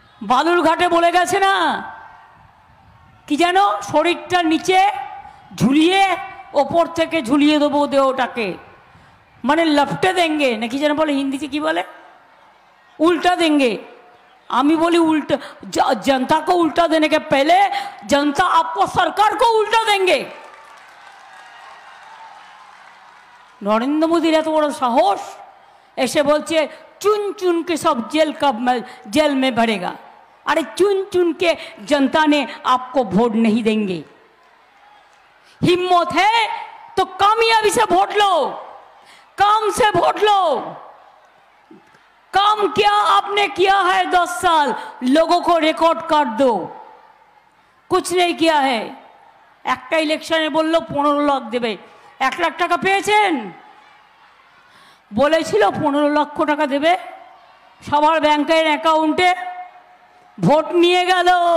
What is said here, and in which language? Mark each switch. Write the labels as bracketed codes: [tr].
[bn] বালুরঘাটে বলে গেছে না কি যেন, শরীরটা নিচে ঝুলিয়ে ওপর থেকে ঝুলিয়ে দেবো দেহটাকে, মানে লপটে দেंगे নাকি যেন বলে, হিন্দিতে কি বলে, [hi] उल्टा देंगे। [bn] আমি বলি [hi] उल्टा, जनता को उल्टा देने के पहले जनता आपको सरकार को उल्टा देंगे। नरेंद्र मोदी [bn] এত বড় সাহস, এসে বলছে [hi] चुन चुन के सब जेल में भरेगा। अरे चुन चुन के जनता ने आपको वोट नहीं देंगे। हिम्मत है तो कामयाबी से वोट लो, काम से वोट लो। काम क्या आपने किया है 10 साल, लोगों को रिकॉर्ड कार्ड दो। कुछ नहीं किया है। [bn] একটা ইলেকশনে বললো 15 লাখ দেবে, 1 লাখ টাকা পেয়েছেন? বলেছিল 15 লক্ষ টাকা দেবে সবার ব্যাংকের অ্যাকাউন্টে, ভোট নিয়ে গেল।